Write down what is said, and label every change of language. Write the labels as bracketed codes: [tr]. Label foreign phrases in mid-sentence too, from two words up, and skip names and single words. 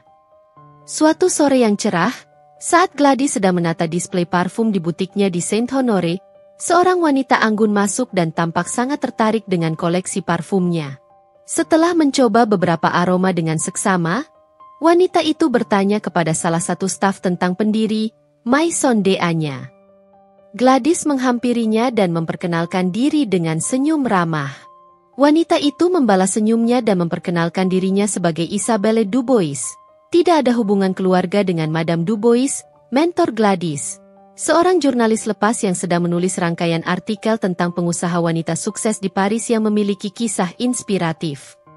[id] Suatu sore yang cerah, saat Gladys sedang menata display parfum di butiknya di Saint-Honoré, seorang wanita anggun masuk dan tampak sangat tertarik dengan koleksi parfumnya. Setelah mencoba beberapa aroma dengan seksama, wanita itu bertanya kepada salah satu staf tentang pendiri Maison de-anya. Gladys menghampirinya dan memperkenalkan diri dengan senyum ramah. Wanita itu membalas senyumnya dan memperkenalkan dirinya sebagai Isabelle Dubois. Tidak ada hubungan keluarga dengan Madame Dubois, mentor Gladys, seorang jurnalis lepas yang sedang menulis rangkaian artikel tentang pengusaha wanita sukses di Paris yang memiliki kisah inspiratif.